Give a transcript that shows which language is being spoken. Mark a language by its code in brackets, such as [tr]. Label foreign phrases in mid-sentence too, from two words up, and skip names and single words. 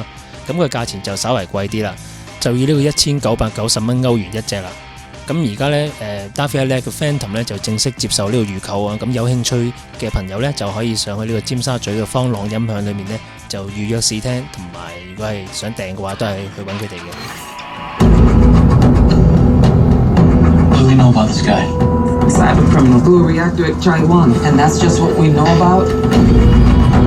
[yue] 咁佢價錢就稍為貴啲啦，就以呢個1990蚊歐元一隻啦。咁而家咧Dafialet 嘅 Phantom 咧就正式接受呢個預購啊，咁有興趣嘅朋友咧就可以上去呢個尖沙咀嘅方朗音響裏面咧就預約試聽，同埋如果係想訂嘅話都係去揾佢哋嘅。 [en] What do we know about this guy? A cyber criminal blew a reactor at Taiwan, and that's just what we know about?